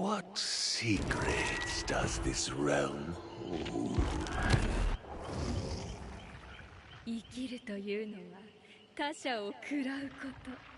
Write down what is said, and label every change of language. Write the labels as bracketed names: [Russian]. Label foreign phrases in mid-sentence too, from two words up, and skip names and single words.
[English] secrets does this realm hold? [Japanese] 生きるというのは他者を喰らうこと。